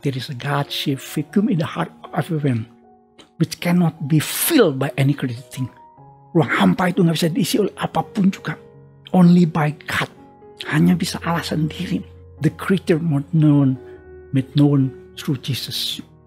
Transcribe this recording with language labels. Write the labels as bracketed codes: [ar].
[en] There is a God-shaped vacuum in the heart of everyone which cannot be filled by any created thing. [id] Ruang hampa itu nggak bisa diisi oleh apapun juga. [en] Only by God. [id] Hanya bisa Allah sendiri. [en] The creator made known through Jesus.